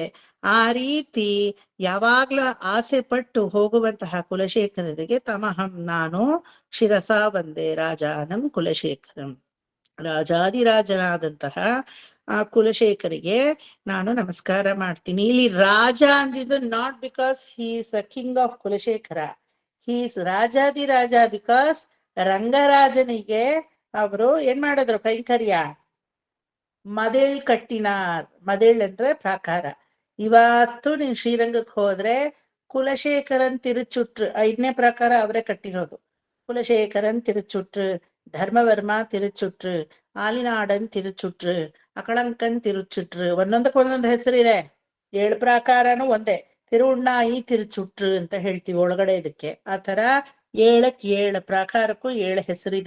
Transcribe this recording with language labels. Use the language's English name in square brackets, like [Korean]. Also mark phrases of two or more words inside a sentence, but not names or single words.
[Kannada] ಆ ರೀತಿ ಯಾವಾಗ್ಲೂ ಆಸೆ ಪಟ್ಟು ಹೋಗುವಂತಹ ಕುಲಶೇಖರರಿಗೆ [Sanskrit] ತಮಹಂ ನಾನು ಶಿರಸ ಒಂದೇ ರಾಜಾನಂ ಕುಲಶೇಖರಂ, [Kannada] ರಾಜಾದಿರಾಜನಾದಂತಹ ಆ ಕುಲಶೇಖರಿಗೆ ನಾನು ನಮಸ್ಕಾರ ಮಾಡ್ತೀನಿ. ಇಲ್ಲಿ ರಾಜ ಅಂದಿದ್ದು [English] not because he is a king of Kulashekhara, he is [Kannada] ರಾಜಾದಿರಾಜ ಬಿಕಾಸ್ ರಂಗರಾಜನಿಗೆ ಅವರು ಏನ್ ಮಾಡಿದ್ರು ಕೈಂಕರ್ಯ, [Tamil] மதில் கட்டினார். [Kannada] ಮದೇಳ್ ಅಂದ್ರೆ ಪ್ರಾಕಾರ. ಇವತ್ತು ನೀನ್ ಶ್ರೀರಂಗಕ್ಕೆ ಹೋದ್ರೆ ಕುಲಶೇಖರನ್ ತಿರುಚುಟ್ರು 5ನೇ ಪ್ರಾಕಾರ ಅವರೇ ಕಟ್ಟಿರೋದು. [Tamil] குலசேகரன் திருச்சுற்று, [Kannada] ಧರ್ಮವರ್ಮ ತಿರುಚುಟ್ರು, ಆಲಿನಾಡನ್ ತಿರುಚುಟ್ರು, ಅಕಳಂಕನ್ ತಿರುಚುಟ್ರು. ಒಂದೊಂದಕ್ಕೆ ಒಂದೊಂದು ಹೆಸರಿದೆ. 7 ಪ್ರಾಕಾರನು ಒಂದೇ. ತಿರುವಣ್ಣಾಯಿ ತಿರುಚುಟ್ರು ಅಂತ ಹೇಳ್ತೀವಿ ಒಳಗಡೆ ಇದಕ್ಕೆ. ಆ ತರ 7 ಪ್ರಾಕಾರಕ್ಕೂ 7 ಹೆಸರಿದೆ.